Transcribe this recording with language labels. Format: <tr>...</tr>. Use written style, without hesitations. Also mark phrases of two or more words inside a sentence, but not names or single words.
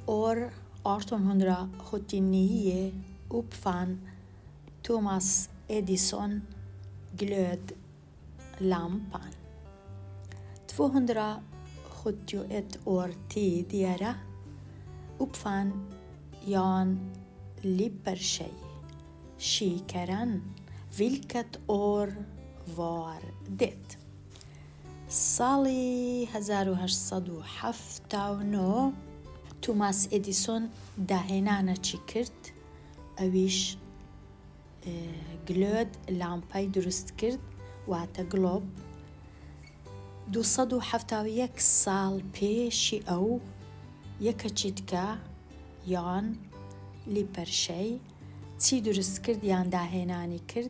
<sv>År 1879 uppfann Thomas Edison glödlampan. 271 år tidigare uppfann Jan Lippershey kikaren. Vilket år var det?</sv> <ckb>ساڵی 1879 توماس ئێدیسۆن داهێنانەکی کرد، ئەویش گلۆد لامپای دروست کرد، واتە گلۆب. 271 ساڵ پێشی ئەو یەکەچی تکە یان لیپەرشەی چی دروست کرد یان داهێنانی کرد؟</ckb>